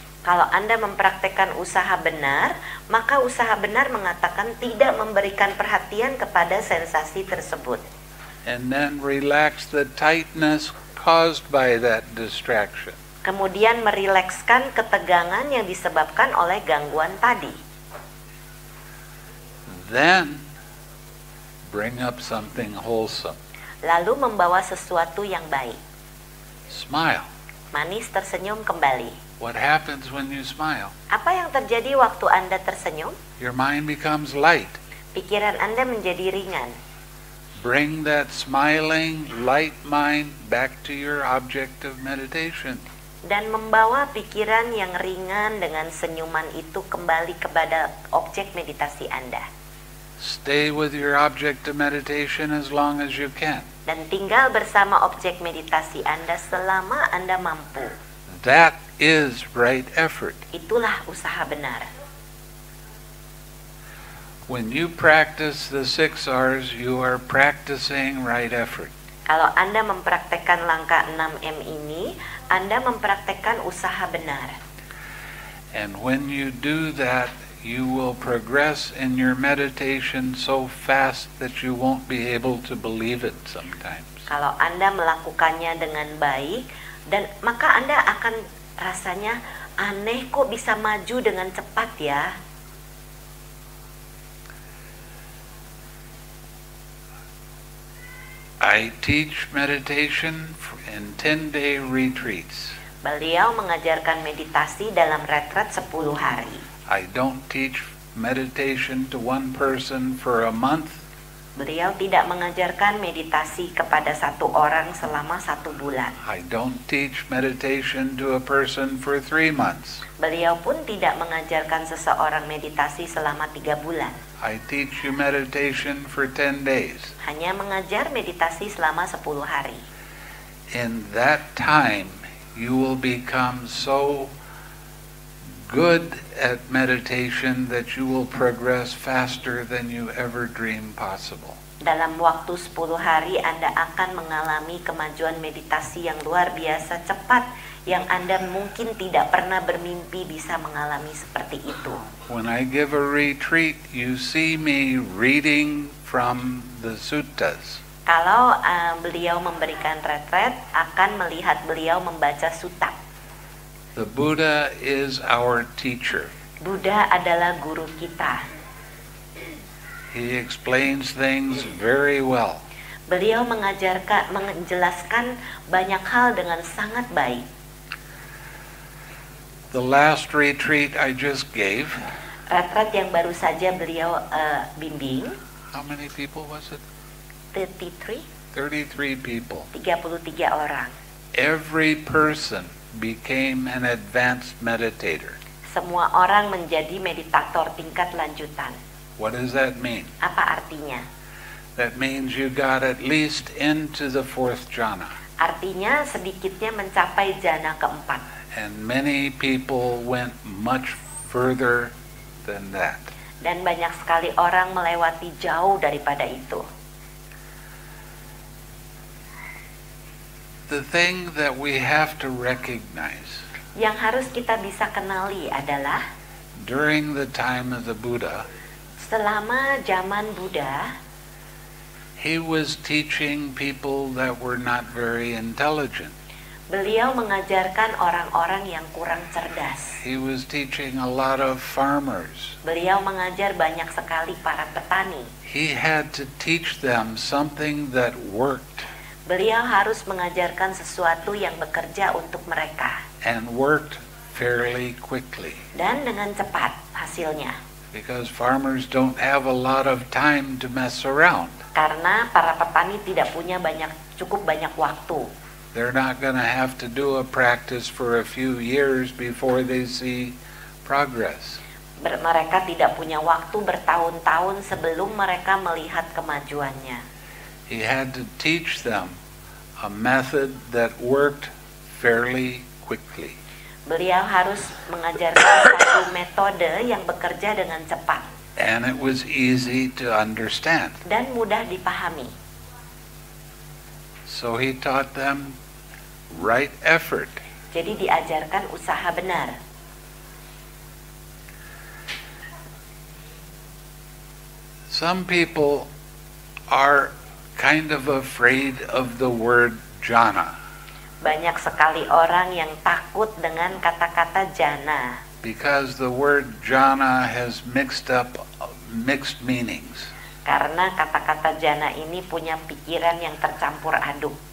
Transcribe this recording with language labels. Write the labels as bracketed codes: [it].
[id] Kalau Anda mempraktekkan usaha benar, maka usaha benar mengatakan tidak memberikan perhatian kepada sensasi tersebut. [en] And then relax the tightness caused by that distraction. [id] Kemudian merilekskan ketegangan yang disebabkan oleh gangguan tadi. [en] Then bring up something wholesome. [id] Lalu membawa sesuatu yang baik. [en] Smile. [id] Manis tersenyum kembali. [en] What happens when you smile? [id] Apa yang terjadi waktu Anda tersenyum? [en] Your mind becomes light. [id] Pikiran Anda menjadi ringan. [en] Bring that smiling, light mind back to your object of meditation. [id] Dan membawa pikiran yang ringan dengan senyuman itu kembali kepada objek meditasi Anda. [en] Stay with your object of meditation as long as you can. [id] Dan tinggal bersama objek meditasi Anda selama Anda mampu. [en] That is right effort. [id] Itulah usaha benar. [en] When you practice the 6 R's, you are practicing right effort. [id] Kalau Anda mempraktekkan langkah 6M ini, Anda mempraktekkan usaha benar. [en] And when you do that, you will progress in your meditation so fast that you won't be able to believe it sometimes. [id] Kalau Anda melakukannya dengan baik, dan maka Anda akan rasanya aneh kok bisa maju dengan cepat ya. [en] I teach meditation in 10-day retreats. [id] Beliau mengajarkan meditasi dalam retret 10 hari. [en] I don't teach meditation to one person for a month. [id] Beliau tidak mengajarkan meditasi kepada satu orang selama 1 bulan. [en] I don't teach meditation to a person for 3 months. [id] Beliau pun tidak mengajarkan seseorang meditasi selama 3 bulan. [en] I teach you meditation for 10 days. [id] Hanya mengajar meditasi selama 10 hari. [en] In that time, you will become so good at meditation that you will progress faster than you ever dreamed possible. [id] Dalam waktu 10 hari Anda akan mengalami kemajuan meditasi yang luar biasa cepat yang Anda mungkin tidak pernah bermimpi bisa mengalami seperti itu. [en] When I give a retreat, you see me reading from the suttas. [id] Kalau beliau memberikan retret, akan melihat beliau membaca sutta. [en] The Buddha is our teacher. [id] Buddha adalah guru kita. [en] He explains things very well. [id] Beliau menjelaskan banyak hal dengan sangat baik. [en] The last retreat I just gave, [id] Retret yang baru saja beliau bimbing, [en] how many people was it? 33 people. [id] 33 orang. [en] Every person became an advanced meditator. [id] Semua orang menjadi meditator tingkat lanjutan. [en] What does that mean? [id] Apa artinya? [en] That means you got at least into the 4th jhana. [id] Artinya sedikitnya mencapai jana keempat. [en] And many people went much further than that. [id] Dan banyak sekali orang melewati jauh daripada itu. [en] The thing that we have to recognize, [id] yang harus kita bisa kenali adalah [en] during the time of the Buddha, [id] selama zaman Buddha, [en] he was teaching people that were not very intelligent. [id] Beliau mengajarkan orang-orang yang kurang cerdas. [en] He was teaching a lot of farmers. [id] Beliau mengajar banyak sekali para petani. [en] He had to teach them something that worked. [id] Beliau harus mengajarkan sesuatu yang bekerja untuk mereka. [en] And worked fairly quickly. [id] Dan dengan cepat hasilnya. [en] Because farmers don't have a lot of time to mess around. [id] Karena para petani tidak punya cukup banyak waktu. [en] They're not going to have to do a practice for a few years before they see progress. [id] Mereka tidak punya waktu bertahun-tahun sebelum mereka melihat kemajuannya. [en] He had to teach them a method that worked fairly quickly. [id] Beliau harus mengajarkan satu metode yang bekerja dengan cepat. [en] And it was easy to understand. [id] Dan mudah dipahami. [en] So he taught them right effort. [id] Jadi diajarkan usaha benar. [en] Some people are kind of afraid of the word jhana [id] Banyak sekali orang yang takut dengan kata-kata jana [en] because the word jhana has mixed meanings. [id] karena kata-kata jana ini punya pikiran yang tercampur aduk.